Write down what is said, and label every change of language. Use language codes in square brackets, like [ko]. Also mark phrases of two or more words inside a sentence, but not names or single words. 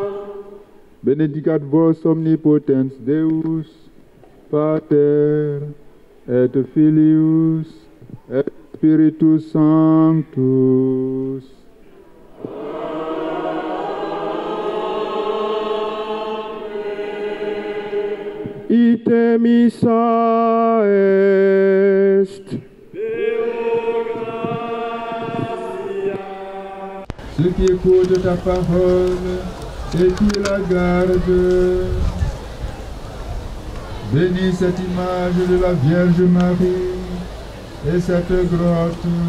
[la] Benedicat vos omnipotens Deus, Pater, et Filius, et Spiritus Sanctus. Ite missa est. [fr] Ceux qui écoutent ta parole et qui la gardent, bénis cette image de la Vierge Marie et cette grotte,